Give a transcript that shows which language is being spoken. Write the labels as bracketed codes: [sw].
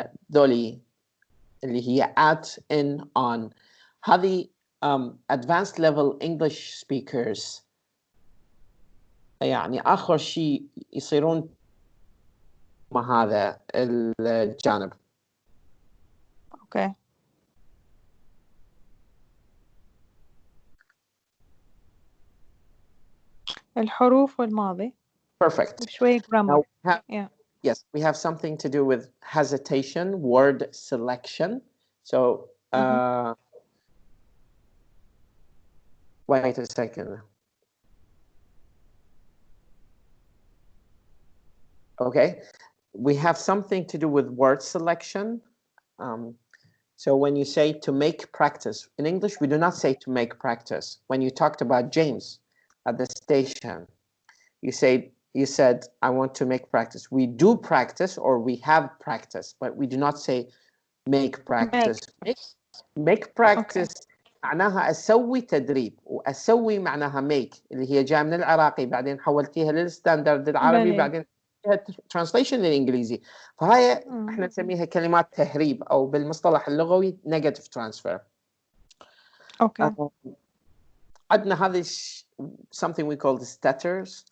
[ar] دولي اللي هي [en] at, in, on. [ar] هذه [en] advanced level English speakers [ar] يعني آخر شيء يصيرون مع هذا الجانب. [en] Okay. [ar] الحروف والماضي. [en] Perfect. [ar] وشوي grammar. [en] Yeah. Yes, we have something to do with hesitation, word selection. So, wait a second. Okay, we have something to do with word selection. So when you say to make practice, in English, we do not say to make practice. When you talked about James at the station, you said, I want to make practice. We do practice, or we have practice, but we do not say make practice. Make practice [ar] معناها أسوي تدريب، وأسوي معناها [en] make [ar] اللي هي جاء من العراقي بعدين حولتيها للستاندرد العربي بعدين ترانسليشن للإنجليزي، فهاي احنا نسميها كلمات تهريب أو بالمصطلح اللغوي [en] negative transfer. [ar] عندنا هذه [en] something we call the stutters.